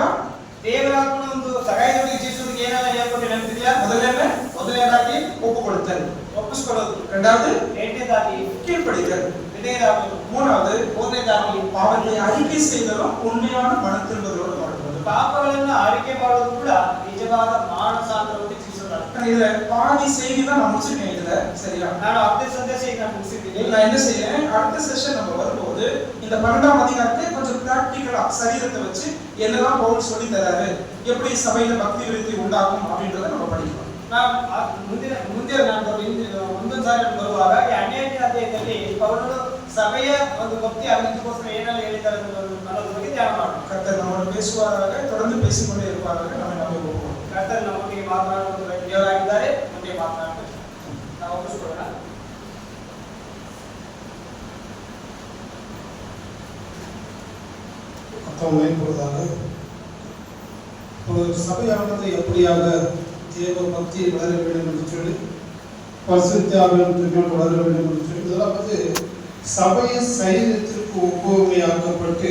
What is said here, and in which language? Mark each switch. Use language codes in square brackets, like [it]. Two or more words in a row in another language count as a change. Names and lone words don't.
[kn] ದೇವರಾತ್ಮನ ಒಂದು ಸಹಾಯದೊಟ್ಟಿಗೆ ಜೀವಿಸೋದಕ್ಕೆ ಏನೆಲ್ಲ ಹೇಳ್ಕೊಟ್ಟು ನೆನಪಿದೆಯಾ? ಮೊದಲನೇದಾಗಿ ಒಪ್ಪು ಕೊಡುತ್ತல், ಒಪ್ಪಿಸಿಕೊಳ್ಳೋದು. [ta] இரண்டாவது [kn] ಎರಡನೇದಾಗಿ [ta] கீழ்ப்படிதல், [kn] ಮೂರನೇದಾಗಿ [ta] மூணாவது பாவங்களை அறிக்கை செய்தலும் உண்மையான மனத்திரும்புதலோடு வாழ்வது. [kn] ಪಾಪಗಳನ್ನು ಅರಿಕೆ ಮಾಡೋದು ಕೂಡ ನಿಜವಾದ ಮಾನಸಾಂತರವಾಗಿ ಜೀವಿಸೋದು. [ta] இதுல பாதி செய்தி தான் நான் முடிச்சிருக்கேன். இதுல சரியா? [kn] ನಾನು ಅರ್ಧ ಸಂದೇಶ ಈಗ ನಾನು ಮುಗಿಸಿದ್ದೀನಿ. [ta] நான் என்ன செய்யறேன், அடுத்த செஷன் நம்ம வரும்போது இந்த 12ஆம் அதிகாரத்தை கொஞ்சம் பிராக்டிகலா சரீரத்தை வச்சு என்னெல்லாம் பவுல் சொல்லி தராரு, எப்படி சபையில பக்தி விருத்தி உண்டாகும் அப்படின்றத நம்ம படிக்கலாம். [kn] ಮುಂದೆ ನಾನು ಮುಂದಿನ ಸಾರಿ ಬರುವಾಗ ಈ 12ನೇ ಅಧ್ಯಾಯದಲ್ಲಿ ಪೌಲನು ಸಭೆಯ ಒಂದು ಭಕ್ತಿ ಅಭಿವೃದ್ಧಿಗೋಸ್ಕರ ಏನೆಲ್ಲ ಹೇಳಿದ್ದಾರೆ ಅನ್ನೋದ್ರ ಬಗ್ಗೆ ಧ್ಯಾನ ಮಾಡೋಣ. [ta] கர்த்தர் நம்மோடு பேசுவாராக, தொடர்ந்து பேசிக்கொண்டே இருப்பாராக. நம்ம நம்புவோம். [kn] ಕರ್ತರು ನಮ್ಮೊಟ್ಟಿಗೆ ಮಾತನಾಡುವ ದೇವರಾಗಿದ್ದಾರೆ, ಮುಂದೆ ಮಾತನಾಡ್ತಾರೆ. ನಾವು ಒಪ್ಪಿಸಿಕೊಳ್ಳೋಣ. [ta] மேம்படுவதாக ஒரு சபையானது எப்படியாக தேவ பக்தியை வளர வேண்டும் என்று சொல்லி, பரிசுத்தாவின் வளர வேண்டும் என்று சொல்லி, இதெல்லாம் சபையின் சரீரத்திற்கு ஒப்புமையாக்கப்பட்டு